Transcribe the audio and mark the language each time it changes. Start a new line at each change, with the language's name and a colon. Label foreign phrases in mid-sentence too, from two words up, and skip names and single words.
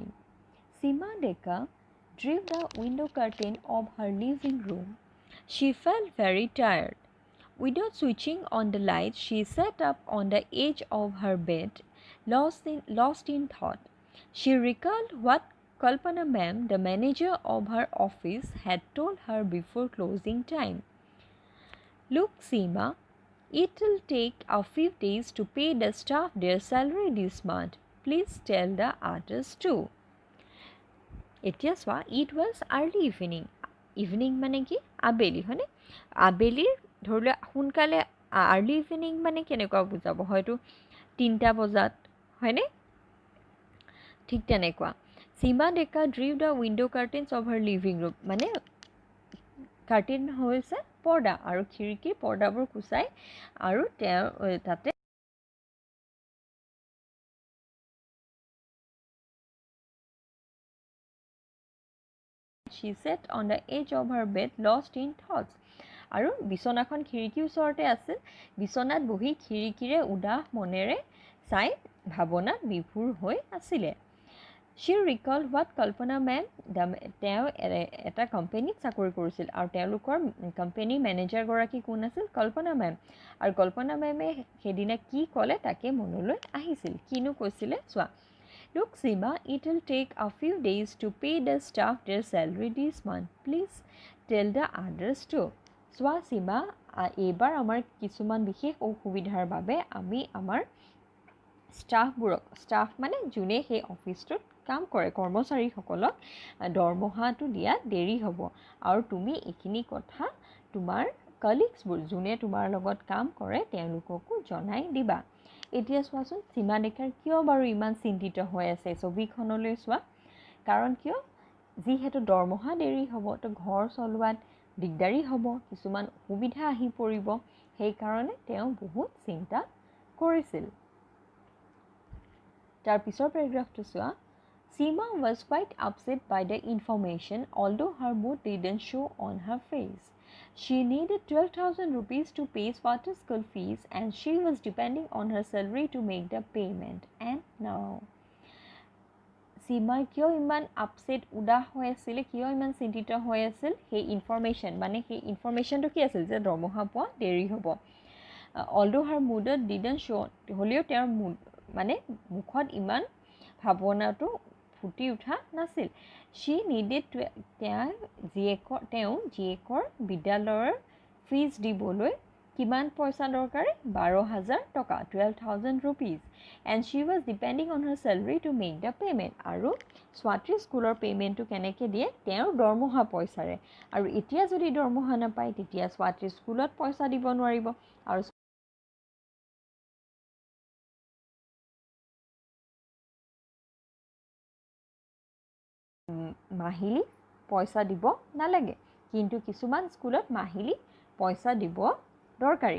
English: Seema Deka drew the window curtain of her living room. She felt very tired. Without switching on the light, she sat up on the edge of her bed, lost in thought. She recalled what Kalpana ma'am, the manager of her office, had told her before closing time. Look, Seema, it'll take a few days to pay the staff their salary this month. Please tell the others too.
Assamese: এতিয়া চোৱা,
English: it was early evening.
Assamese: ইভিনিং মানে কি? আবেলি হয়নে? আবেলিৰ ধৰি লোৱা সোনকালে,
English: early evening
Assamese: মানে কেনেকুৱা বুজাব? হয়তো 3টা বজাত হয়নে? ঠিক তেনেকুৱা।
English: সীমা ডেকা drew the window curtains of her living room,
Assamese: মানে কাৰ্টেইন হৈছে পৰ্দা, আৰু খিৰিকীৰ পৰ্দাবোৰ কুচাই, আৰু তেওঁ তাতে
English: She sat on the edge of her bed, lost in thoughts.
Assamese: আৰু বিছনাখন খিৰিকীৰ ওচৰতে আছিল, বিছনাত বহি খিৰিকীৰে উদাস মনেৰে চাই ভাৱনাত বিভোৰ হৈ আছিলে।
English: She recalled what Kalpana ma'am,
Assamese: তেওঁ এটা কোম্পানীত চাকৰি কৰিছিল, আৰু তেওঁলোকৰ কোম্পানীৰ মেনেজাৰগৰাকী কোন আছিল? কল্পনা মেম। আৰু কল্পনা মেমে সেইদিনা কি ক'লে তাকে মনলৈ আহিছিল। কিনো কৈছিলে চোৱা।
English: Look, Seema, it will take a few days to pay the staff their salary this month. Please tell the others too.
Assamese: চোৱা সীমা, এইবাৰ আমাৰ কিছুমান বিশেষ অসুবিধাৰ বাবে আমি আমাৰ ষ্টাফ মানে যোনে সেই অফিচটোত কাম কৰে কৰ্মচাৰীসকলক দৰমহাটো দিয়া দেৰি হ'ব আৰু তুমি এইখিনি কথা তোমাৰ কলিগছবোৰ যোনে তোমাৰ লগত কাম কৰে তেওঁলোককো জনাই দিবা। এতিয়া চোৱাচোন সীমা ডেকাৰ কিয় বাৰু ইমান চিন্তিত হৈ আছে ছবিখনলৈ চোৱা। কাৰণ কিয়, যিহেতু দৰমহা দেৰি হ'ব তো ঘৰ চলোৱাত দিগদাৰী হ'ব, কিছুমান অসুবিধা আহি পৰিব, সেইকাৰণে তেওঁ বহুত চিন্তা কৰিছিল। তাৰ পিছৰ পেৰাগ্ৰাফটো চোৱা।
English: Seema was quite upset by the information, although her mood didn't show on her face. She needed 12,000 rupees to pay Swati's school fees and she was depending on her salary to make the payment. And now,
Assamese: Seema কিয় ইমান আপসেট উদাস হৈ আছিল, কিয় ইমান চিন্তিত হৈ আছিল, সেই ইনফৰমেশ্যন মানে সেই ইনফৰমেশ্যনটো কি আছিল যে দৰমহা পোৱা দেৰি হ'ব।
English: Although her mood didn't show,
Assamese: হ'লেও তেওঁৰ মানে মুখত ইমান ভাৱনাটো ফুটি উঠা নাছিল।
English: She needed
Assamese: তেওঁ জীয়েকৰ বিদ্যালয়ৰ ফিজ দিবলৈ কিমান পইচা দৰকাৰী, 12,000 টকা,
English: 12,000 rupees, and she was depending on her salary to make the payment.
Assamese: আৰু স্বাতীৰ স্কুলৰ পে'মেণ্টটো কেনেকৈ দিয়ে, তেওঁৰ দৰমহা পইচাৰে। আৰু এতিয়া যদি দৰমহা নাপায় তেতিয়া স্বাতীৰ স্কুলত পইচা দিব নোৱাৰিব আৰু মাহিলী পইচা দিব নালাগে, কিন্তু কিছুমান স্কুলত মাহিলী পইচা দিব দৰকাৰী।